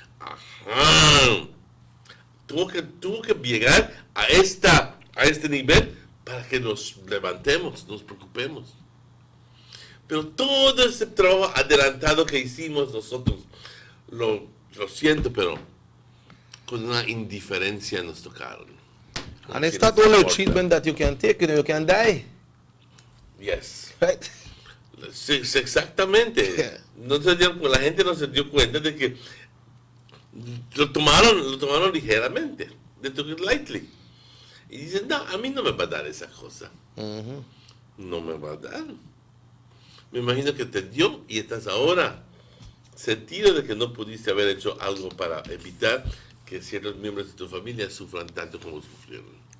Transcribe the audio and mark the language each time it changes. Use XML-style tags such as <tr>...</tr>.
<es>Ajá. Tuvo que llegar a este nivel para que nos levantemos, nos preocupemos. Pero todo ese trabajo adelantado que hicimos nosotros, lo siento, pero con una indiferencia nos tocaron.</es> <en>And it's not only a treatment that you can take, you can die. Yes. Right?</en> <es>Sí, exactamente.</es> <en>Yeah.</en> <es>La gente no se dio cuenta de que lo tomaron ligeramente.</es> <en>They took it lightly.</en> <es>Y dicen, no, a mí no me va a dar esa cosa. No me va a dar. Me imagino que te dio y estás ahora sentido de que no pudiste haber hecho algo para evitar que ciertos miembros de tu familia sufran tanto como sufrieron.</es>